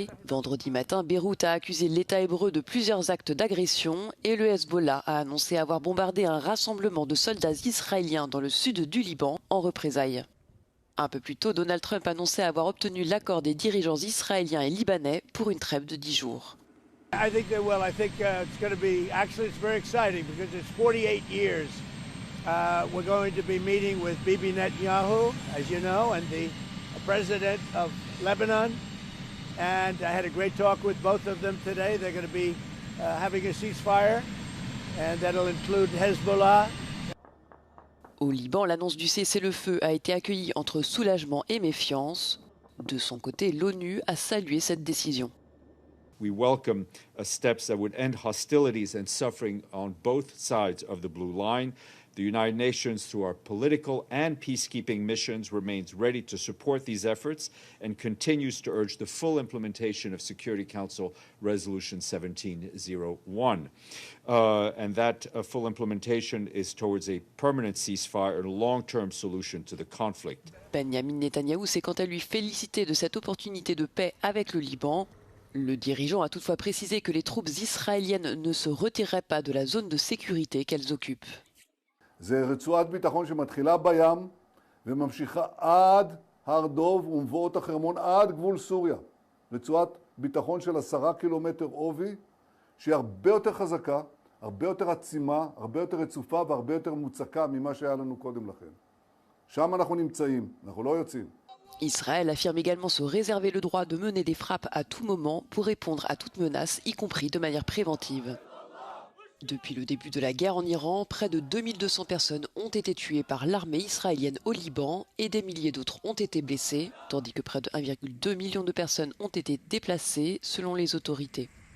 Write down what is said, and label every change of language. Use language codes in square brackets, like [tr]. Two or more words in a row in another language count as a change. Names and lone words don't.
[fr] Vendredi matin, Beyrouth a accusé l'État hébreu de plusieurs actes d'agression et le Hezbollah a annoncé avoir bombardé un rassemblement de soldats israéliens dans le sud du Liban en représailles. Un peu plus tôt, Donald Trump annonçait avoir obtenu l'accord des dirigeants israéliens et libanais pour une trêve de 10 jours. [en] I think they will. I think it's going to be, actually, it's very exciting because it's 48 years. We're going to be meeting with Bibi Netanyahu, as you know, and the president of Lebanon. And I had a great talk with both of them today. They're going to be having a ceasefire, and that'll include Hezbollah. [fr] Au Liban, l'annonce du cessez-le-feu a été accueillie entre soulagement et méfiance. De son côté, l'ONU a salué cette décision. [en] We welcome steps that would end hostilities and suffering on both sides of the blue line. The United Nations, through our political and peacekeeping missions, remains ready to support these efforts and continues to urge the full implementation of Security Council Resolution 1701. And that full implementation is towards a permanent ceasefire and a long-term solution to the conflict. [fr] Benjamin Netanyahou s'est quant à lui félicité de cette opportunité de paix avec le Liban. Le dirigeant a toutefois précisé que les troupes israéliennes ne se retireraient pas de la zone de sécurité qu'elles occupent. [he] זה רצועת ביטחון שמתחילה בים וממשיכה עד הר דוב ומבואות החרמון עד גבול סוריה. רצועת ביטחון של 10 קילומטר עובי שהיא הרבה יותר חזקה, הרבה יותר עצימה, הרבה יותר רצופה והרבה יותר מוצקה ממה שהיה לנו קודם לכן. שם אנחנו נמצאים, אנחנו לא יוצאים. [fr] Israël affirme également se réserver le droit de mener des frappes à tout moment pour répondre à toute menace, y compris de manière préventive. Depuis le début de la guerre en Iran, près de 2200 personnes ont été tuées par l'armée israélienne au Liban et des milliers d'autres ont été blessées, tandis que près de 1,2 million de personnes ont été déplacées selon les autorités.